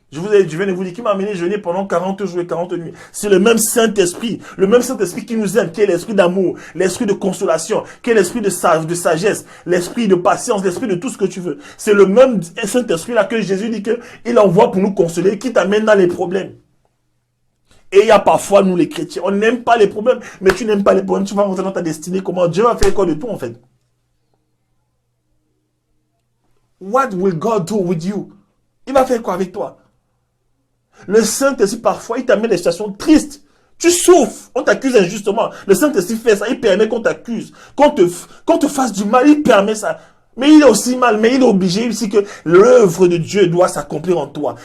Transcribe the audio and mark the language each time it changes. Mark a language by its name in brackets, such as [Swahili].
[French] Je viens de vous dire, qui m'a amené jeûner pendant 40 jours et 40 nuits. C'est le même Saint-Esprit qui nous aime, qui est l'esprit d'amour, l'esprit de consolation, qui est l'esprit de sagesse, l'esprit de patience, l'esprit de tout ce que tu veux. C'est le même Saint-Esprit là que Jésus dit qu'il envoie pour nous consoler, qui t'amène dans les problèmes. Et il y a parfois, nous les chrétiens, on n'aime pas les problèmes, mais tu n'aimes pas les problèmes, tu vas rentrer dans ta destinée, comment Dieu va faire quoi de tout en fait? [English] What will God do with you? [French] Il va faire quoi avec toi? Le Saint-Esprit, parfois, il t'amène des situations tristes. Tu souffres, on t'accuse injustement. Le Saint-Esprit fait ça, il permet qu'on t'accuse, qu'on te fasse du mal, il permet ça. Mais il est aussi mal, mais il est obligé aussi que l'œuvre de Dieu doit s'accomplir en toi.